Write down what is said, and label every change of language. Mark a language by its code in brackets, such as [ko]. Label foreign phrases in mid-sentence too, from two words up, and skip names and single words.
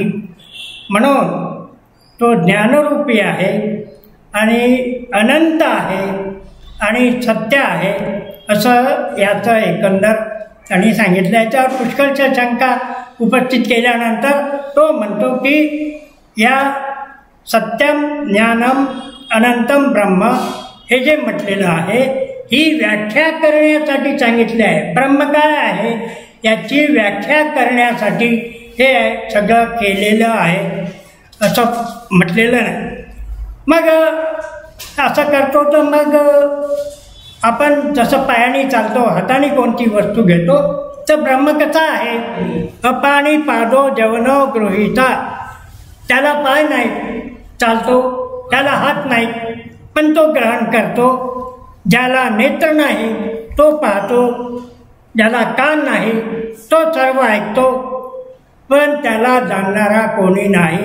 [mr] म्हणून तो ज्ञानरूपी आहे आणि अनंत आहे आणि सत्य आहे असं याचं एकंदर त्यांनी सांगितलं. याच्यावर पुष्कळशा शंका उपस्थित केल्यानंतर तो म्हणतो की या [sa] सत्यम ज्ञानम अनंतम ब्रह्म [mr] हे जे म्हटलेलं आहे ही व्याख्या करण्यासाठी सांगितले आहे. ब्रह्म काय आहे याची व्याख्या करण्यासाठी हे सगळं केलेलं आहे असं म्हटलेलं नाही. मग असं करतो तर मग आपण जसं पायाने चालतो, हाताने कोणती वस्तू घेतो, तर ब्रह्म कसा आहे? [sa] अपाणी पादो जवनो गृहीता, [mr] त्याला पाय नाही, चालतो, त्याला हात नाही पण तो ग्रहण करतो. ज्याला नेत्र नाही तो पाहतो, ज्याला कान नाही तो सर्व ऐकतो, पण त्याला जाणणारा कोणी नाही.